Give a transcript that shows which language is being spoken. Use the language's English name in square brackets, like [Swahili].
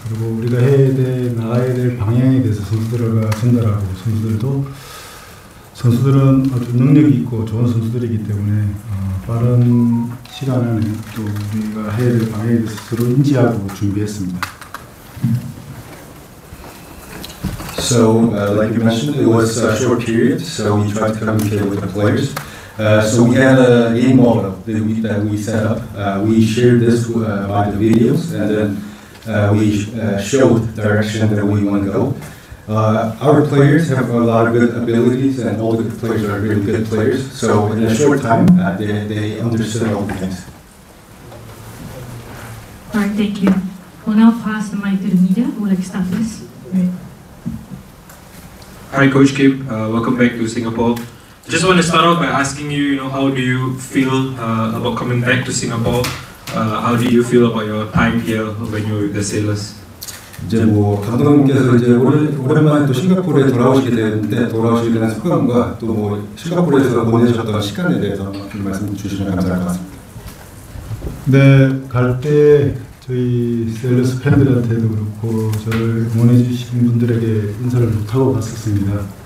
[Korean] 그리고 우리가 나가야 될 방향에 대해서 선수들과 전달하고 선수들은 아주 능력이 있고 좋은 선수들이기 때문에 빠른 시간 안에 또 우리가 해야 될 방향에 대해서 서로 인지하고 준비했습니다. [English] So, like you mentioned, it was a short period, so we tried to communicate with the players. So we had a game model that we set up. We shared this by the videos, and then we showed the direction that we want to go. Our players have a lot of good abilities, and all the players are really good players. So in a short time, they understood all the things. All right, thank you. We'll now pass the mic to the media. Who would like to start this? Hi, Coach Kim. Welcome back to Singapore. Just want to start off by asking you, how do you feel about coming back to Singapore? How do you feel about your time here when you were with the Sailors? [Korean] 이제 감독님께서 이제 오랜만에 또 싱가포르에 돌아오시게 되는 소감과 또 싱가포르에서 보내셨던 시간에 대해서 좀 말씀 주시면 감사할 것 같습니다. 네, 갈 때 저희 셀러스 팬들한테도 그렇고 저를 응원해 주신 분들에게 인사를 못하고 갔었습니다.